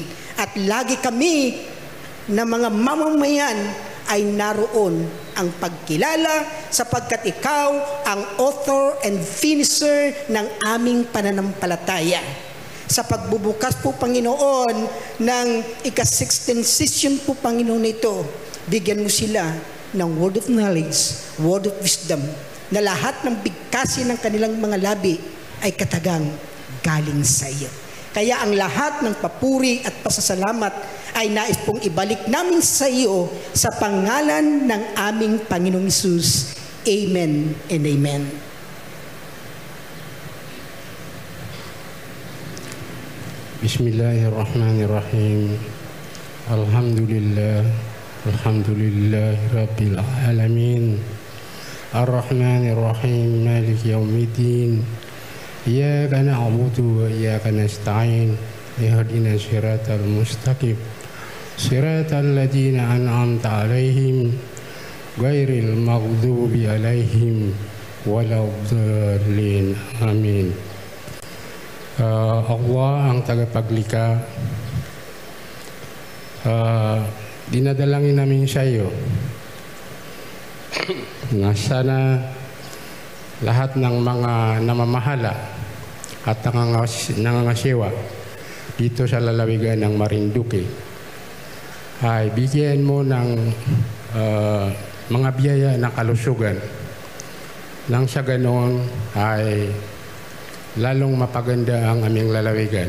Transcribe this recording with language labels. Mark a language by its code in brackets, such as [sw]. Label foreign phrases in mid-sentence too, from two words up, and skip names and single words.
[tl] At lagi kami na mga mamamayan ay naroon ang pagkilala sapagkat ikaw ang [en] author and finisher [tl] ng aming pananampalataya. Sa pagbubukas po, Panginoon, ng ika-16th session po, Panginoon, ito, bigyan mo sila ng [en] word of knowledge, word of wisdom, [tl] na lahat ng bigkasin ng kanilang mga labi ay katagang galing sa iyo. Kaya ang lahat ng papuri at pasasalamat ay nais pong ibalik namin sa iyo sa pangalan ng aming Panginoong Hesus. [en] Amen and amen. [ar] بسم الله الرحمن الرحيم. الحمد لله. الحمد لله رب العالمين. الرحمن الرحيم مالك يوم الدين. إياك نعبد وإياك نستعين. اهدنا الصراط المستقيم صراط الذين أنعمت عليهم غير المغضوب عليهم ولا الضالين. آمين. [tl] Allah ang tagapaglikha. Dinadalangin namin sa iyo na sana lahat ng mga namamahala at nangangasiwa dito sa lalawigan ng Marinduque ay bigyan mo ng mga biyaya ng kalusugan nang sa ganoon ay lalong mapaganda ang aming lalawigan.